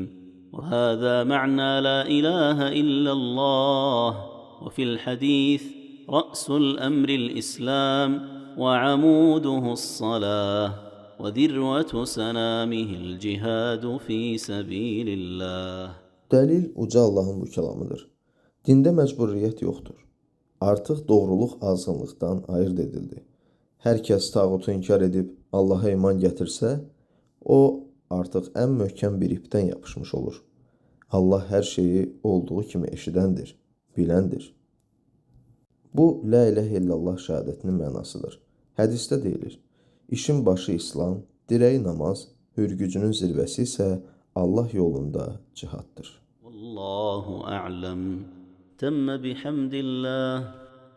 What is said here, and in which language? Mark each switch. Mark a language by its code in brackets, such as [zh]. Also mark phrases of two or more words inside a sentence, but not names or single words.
[ar] وهذا معنى لا إله إلا الله. وفي الحديث: رأس الأمر الإسلام، وعموده الصلاة، وذروة سنامه الجهاد في سبيل الله. [az] Dəlil uca Allahın bu kəlamıdır. Dində məcburiyyət yoxdur. Artıq doğruluq azğınlıqdan ayırt edildi. Hər kəs tağutu inkar edib Allaha iman gətirsə, o artıq ən möhkəm bir ipdən yapışmış olur. Allah hər şeyi olduğu kimi eşidəndir, biləndir. Bu, [ar] لا إله إلا الله [az] şəhadətinin mənasıdır. Hədisdə deyilir: İşin başı İslam, dirəyi namaz, hürgücünün zirvəsi isə Allah yolunda cihaddır. [ar] والله أعلم. تم بحمد الله.